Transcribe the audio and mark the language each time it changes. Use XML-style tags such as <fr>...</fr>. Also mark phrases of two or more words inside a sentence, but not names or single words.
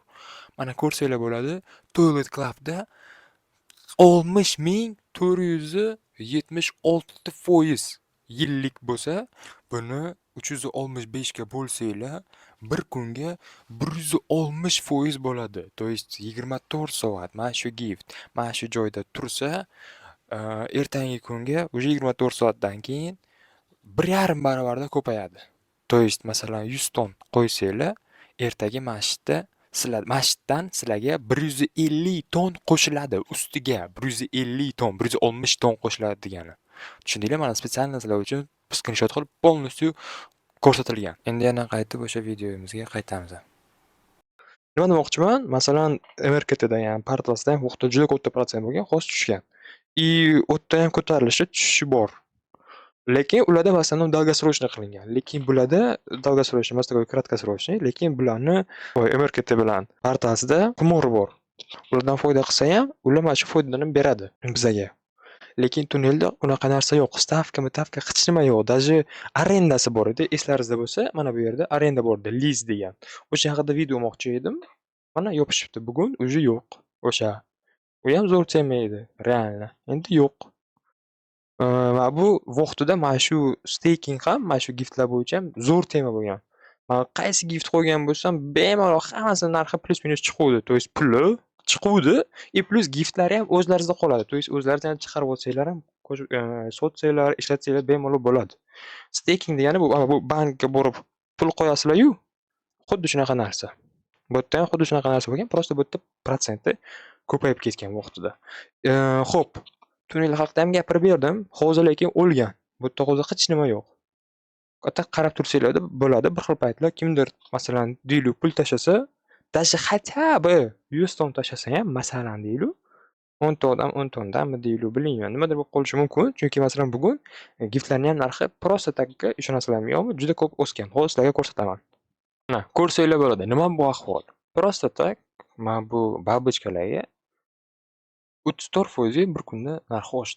<uz>Mana ko'rsanglar bo'ladi. Toilet Club'da 60.476% yillik bo'lsa, buni 365 ga bo'lsanglar, bir kunga 160% bo'ladi.</uz> <ru>То есть</ru> <uz>24 soat mana shu gift, mana shu joyda tursa, ertangi kunga уже 24 soatdan keyin 1,5 barobarda ko'payadi.</uz> <ru>То есть</ru> <uz>masalan 100 ton qo'ysanglar, ertaga masjidda masjiddan sizlarga 150 ton qo'shiladi ustiga. 150 ton, 160 ton qo'shiladi degani. Tushundinglar? Mana spesialni sizlar uchun screenshot qilib полностью ko'rsatilgan. Endi yana qaytib o'sha videomizga qaytamiz. Nima demoqchiman? Masalan, MRKTda ham, Partlasda ham vaqtda juda katta protsent bo'lgan, hozir tushgan. U yerda ham ko'tarilishi, tushishi bor. Lekin ularda</uz> <ru>в основном долгосрочный</ru> <uz>qilingan. Lekin bularda долгосрочный emas,</uz> <ru>такой краткосрочный,</ru> <uz>lekin bularni MRKT bilan Partlasda qimori bor. Ulardan foyda qilsa ham, ular mana shu foydani beradi bizga. Lekin tunnelda unaqa narsa yo'q. Stavka hech nima yo'q. Даже arendasi bor edi. Eslaringizda bo'lsa, mana bu yerda arenda bor edi, liz degan. O'sha haqida video olmoqchi edim. Mana yopishibdi. Bugun уже yo'q. O'sha. U ham zo'r temaydi, realni. Endi yo'q. Va bu vaqtida mana shu staking ham, mana shu giftlar bo'yicha ham zo'r tema bo'lgan. Men qaysi gift qo'ygan bo'lsam, bemalol hammasining narxi plus minus chiquvdi.</uz> <ru>То есть</ru> <uz>puli chiquvdi, plus giftlari ham o'zlaringizda qoladi.</uz> <ru>То есть</ru> <uz>o'zlaringiz ham chiqarib olsanglar ham, sotsanglar, ishlatsanglar bemalol bo'ladi. Staking degani bu bankka borib pul qo'yasizlar-yu, xuddi shunaqa narsa. Bu yerda ham xuddi shunaqa narsa bo'lgan, просто bu yerda protsenti ko'payib ketgan vaqtida. Xo'p, tunnel haqida ham gapirib berdim. Hozir lekin o'lgan. Bu yerda hozir hech nima yo'q. qarab tursanglar bo'ladi. Bir xil paytlar kimdir masalan deylik pul tashlasa,</uz> <ru>хотя бы</ru> <uz>100 so'm tashlasa ham masalan deylik 10 ta odam 10 to'ndanmi deylik bilmayman. Nimadir bo'lib qolishi mumkin. Chunki masalan bugun giftlarning ham narxi просто takga ishonasizlarmi yo'qmi juda ko'p o'sgan. Hozir sizlarga ko'rsataman. Mana ko'rsanglar bo'ladi. Nima bu ahvol?</uz> <ru>Просто так</ru> <uz>mana bu babochkalarga 34% bir kunda narxi oshdi.</uz>